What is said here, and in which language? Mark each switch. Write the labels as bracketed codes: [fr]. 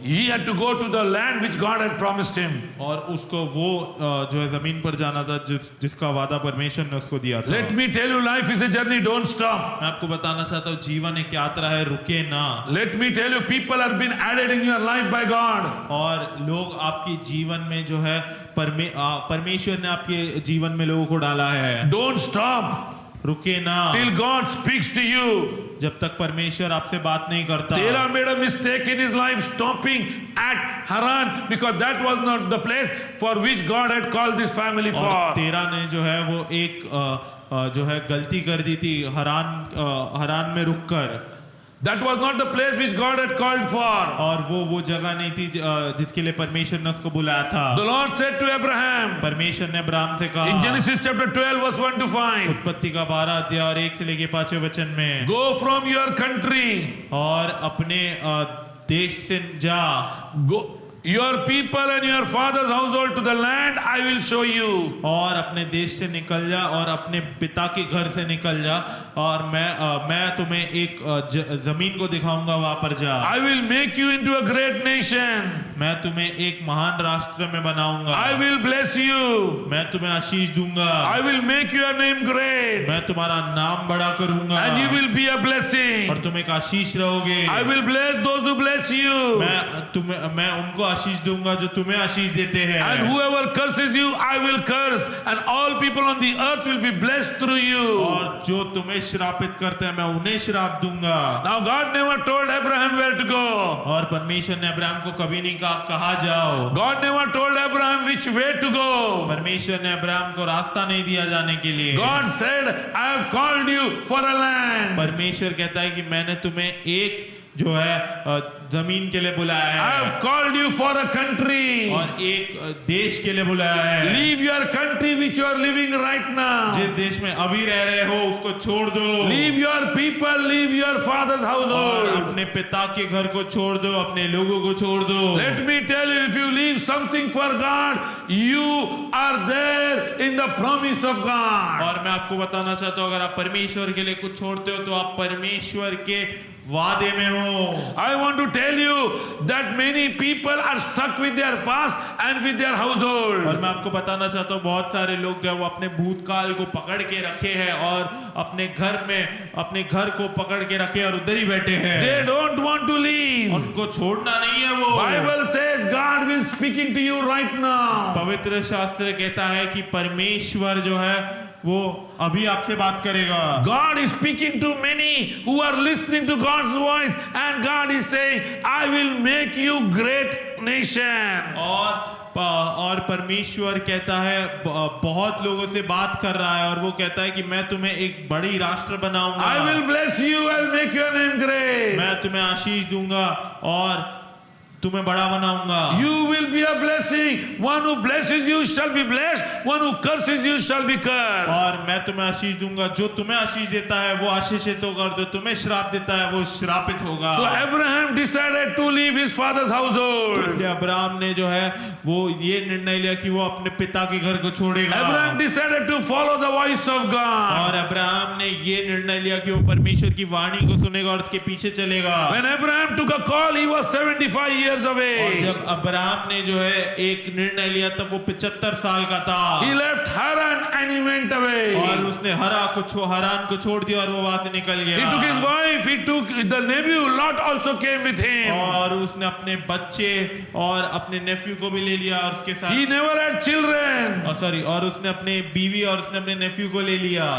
[en] He had to go to the land which God had promised him. [hi] और उसको वो जो है जमीन पर जाना था जिसका वादा परमेश्वर ने उसको दिया था। [en] Let me tell you, life is a journey, don't stop. [hi] मैं आपको बताना चाहता हूँ जीवन एक यात्रा है, रुके ना। [en] Let me tell you, people have been added in your life by God. [hi] और लोग आपके जीवन में जो है परमेश्वर ने आपके जीवन में लोगों को डाला है। [en] Don't stop [hi] रुके ना [en] till God speaks to you. [hi] जब तक परमेश्वर आपसे बात नहीं करता। [en] Terah made a mistake in his life stopping at Haran because that was not the place for which God had called this family [hi] और [en] for. [hi] तेरा ने जो है वो एक जो है गलती कर दी थी हरान में रुककर। [en] That was not the place which God had called for. [hi] और वो जगह नहीं थी जिसके लिए परमेश्वर ने उसको बुलाया था। [en] The Lord said to Abraham [hi] परमेश्वर ने अब्राहम से कहा [en] in Genesis chapter 12 verse 1 to 5, [hi] उत्पत्ति का 12 अध्याय और 1 से लेके 5वें वचन में [en] go from your country, [hi] और अपने देश से जा, [en] go your people and your father's household to the land I will show you. [hi] और अपने देश से निकल जा और अपने पिता के घर से निकल जा और मैं तुम्हें एक जमीन को दिखाऊंगा, वहां पर जा। [en] I will make you into a great nation. [hi] मैं तुम्हें एक महान राष्ट्र में बनाऊंगा। [en] I will bless you. [hi] मैं तुम्हें आशीष दूंगा। [en] I will make your name great. [hi] मैं तुम्हारा नाम बड़ा करूंगा [en] And you will be a blessing. [hi] और तुम एक आशीष रहोगे। [en] I will bless those who bless you. [hi] मैं उनको आशीष दूंगा जो तुम्हें आशीष देते हैं। [en] And whoever curses you, I will curse. And all people on the earth will be blessed through you. [hi] और जो तुम्हें श्रापित करते हैं मैं उन्हें श्राप दूंगा। [en] Now God never told Abraham where to go. [hi] और परमेश्वर ने अब्राहम को कभी नहीं कहा कहाँ जाओ। [en] God never told Abraham which way to go. [hi] परमेश्वर ने अब्राहम को रास्ता नहीं दिया जाने के लिए। [en] God said, I have called you for a land. [hi] परमेश्वर कहता है कि मैंने तुम्हें एक जो है जमीन के लिए बुलाया है। [en] I have called you for a country. [hi] और एक देश के लिए बुलाया है। [en] Leave your country which you are living right now. [hi] जिस देश में अभी रह रहे हो उसको छोड़ दो। [en] Leave your people, leave your father's [hi] और [en] household. [hi] अपने पिता के घर को छोड़ दो, अपने लोगों को छोड़ दो। [en] Let me tell you, if you leave something for God, you are there in the promise of God. [hi] और मैं आपको बताना चाहता हूँ अगर आप परमेश्वर के लिए कुछ छोड़ते हो तो आप परमेश्वर के वादे में हो। [en] I want to tell you that many people are stuck with their past and with their household. [hi] और मैं आपको बताना चाहता हूँ बहुत सारे लोग जो है वो अपने भूतकाल को पकड़ के रखे हैं और अपने घर को पकड़ के रखे और उधर ही बैठे हैं। [en] They don't want to leave. [hi] उनको छोड़ना नहीं है वो। [en] Bible says God will speaking to you right now. [hi] पवित्र शास्त्र कहता है कि परमेश्वर जो है वो अभी आपसे बात करेगा। [en] God is speaking to many who are listening to God's voice, and God is saying, I will make you great nation. [hi] और परमेश्वर कहता है बहुत लोगों से बात कर रहा है और वो कहता है कि मैं तुम्हें एक बड़ी राष्ट्र बनाऊंगा। [en] I will bless you, I will make your name great. [hi] मैं तुम्हें आशीष दूंगा और तुम्हें बड़ा बनाऊंगा। [en] You will be a blessing. One who blesses you shall be blessed. One who curses you shall be cursed. [hi] और मैं तुम्हें आशीष दूंगा, जो तुम्हें आशीष देता है वो आशीषित होगा और जो तुम्हें श्राप देता है वो श्रापित होगा। [en] So Abraham decided to leave his father's household. [hi] इसलिए अब्राहम ने जो है वो ये निर्णय लिया कि वो अपने पिता के घर को छोड़ेगा। [en] Abraham decided to follow the voice of God. [hi] और अब्राहम ने ये निर्णय लिया कि वो परमेश्वर की वाणी को सुनेगा और उसके पीछे चलेगा। [en] When Abraham took a call, he was 75 years of [hi] और [en] age. [hi] जब अब्राहम ने जो है एक निर्णय लिया तब वो 75 साल का था। [en] He left Haran and he went away. [hi] और उसने हरान को छोड़ दिया और वो वहां से निकल गया। [en] He took his wife, he took the nephew, Lot also came with him. [hi] और उसने अपने बच्चे और अपने नेफ्यू को भी ले लिया और उसके साथ। [en] He never had children. [hi] और उसने अपने बीवी और उसने अपने नेफ्यू को ले लिया।